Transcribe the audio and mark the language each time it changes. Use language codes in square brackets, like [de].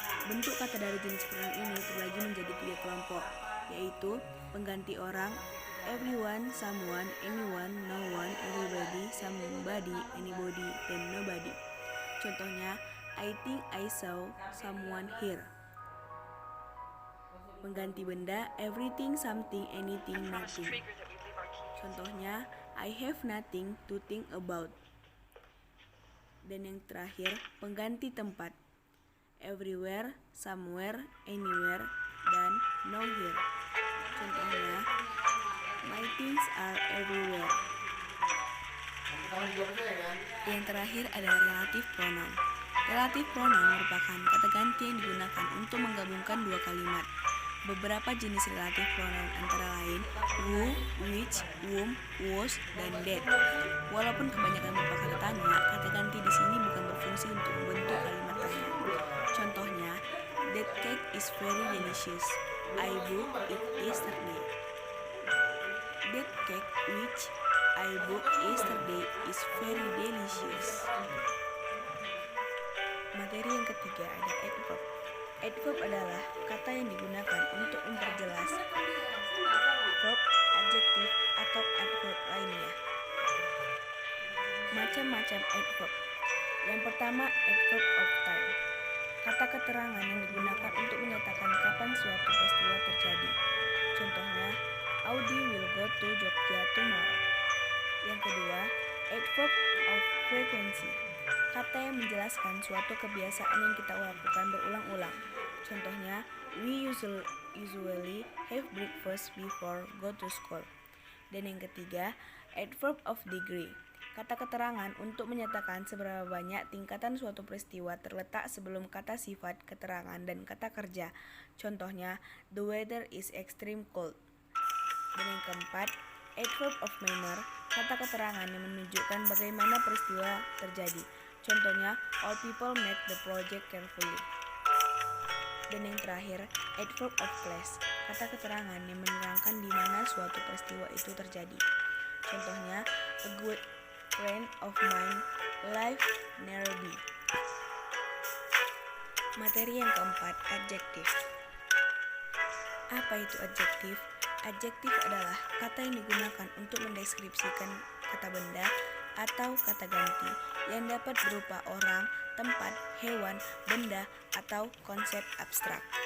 [id] Bentuk kata dari jenis pronoun ini terbagi menjadi 3 kelompok, yaitu pengganti orang, everyone, someone, anyone, no one, everybody, somebody, anybody, dan nobody. [en] Contohnya, I think I saw someone here. [id] Pengganti benda, everything, something, anything, nothing. [en] Contohnya, I have nothing to think about. [id] Dan yang terakhir, pengganti tempat, [en] everywhere, somewhere, anywhere, dan nowhere. Contohnya, my things are everywhere. [id] Yang terakhir adalah relative pronoun. Relative pronoun merupakan kata ganti yang digunakan untuk menggabungkan dua kalimat. Beberapa jenis relative pronoun antara lain who, which, whom, was, dan that. Walaupun kebanyakan berupa kata tanya, kata ganti di sini bukan berfungsi untuk membentuk kalimat tanya. [en] Contohnya, that cake is very delicious. I booked it yesterday. That cake which I booked yesterday is very delicious. [id] Materi yang ketiga ada adverb. Adverb adalah kata yang digunakan untuk memperjelas verb, adjektif, atau adverb lainnya. Macam-macam adverb. Yang pertama, adverb of time. Kata keterangan yang digunakan untuk menyatakan kapan suatu peristiwa terjadi. [en] Contohnya, Audi will go to Jogja tomorrow. [id] Yang kedua, adverb of frequency. Kata yang menjelaskan suatu kebiasaan yang kita lakukan berulang-ulang. [en] Contohnya, we usually have breakfast before go to school. [id] Dan yang ketiga, adverb of degree. Kata keterangan untuk menyatakan seberapa banyak tingkatan suatu peristiwa terletak sebelum kata sifat, keterangan, dan kata kerja. [en] Contohnya, the weather is extreme cold. [id] Dan yang keempat, adverb of manner. Kata keterangan yang menunjukkan bagaimana peristiwa terjadi. [en] Contohnya, all people make the project carefully. [id] Dan yang terakhir, adverb of place. Kata keterangan yang menerangkan di mana suatu peristiwa itu terjadi. [en] Contohnya, a good friend of mine live near me. [id] Materi yang keempat, adjektif. Apa itu adjektif? Adjektif adalah kata yang digunakan untuk mendeskripsikan kata benda atau kata ganti yang dapat berupa orang, tempat, hewan, benda, atau konsep abstrak.